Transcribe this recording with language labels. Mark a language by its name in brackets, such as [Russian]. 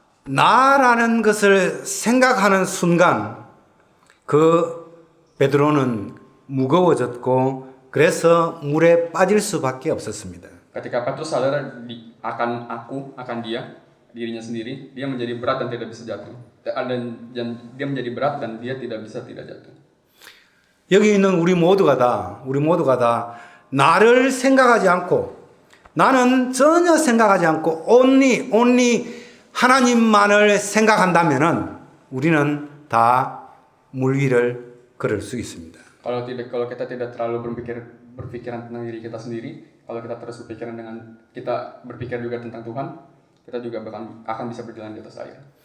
[Korean] 나라는 것을 생각하는 순간 그 베드로는 무거워졌고 그래서 물에 빠질 수밖에 없었습니다. [Indonesian] Ketika Petrus sadar akan dirinya sendiri, dia menjadi berat dan tidak bisa jatuh. Dan dia menjadi berat dan dia tidak bisa tidak jatuh. [Korean] 여기 있는 우리 모두가 다 나를 생각하지 않고 나는 전혀 생각하지 않고 only 하나님만을 생각한다면은 우리는 다 물 위를 걸을 수 있습니다. [Indonesian] Kalau kita tidak terlalu berpikiran tentang diri kita sendiri, kalau kita terus berpikir juga tentang Tuhan, kita juga akan bisa berjalan di atas air.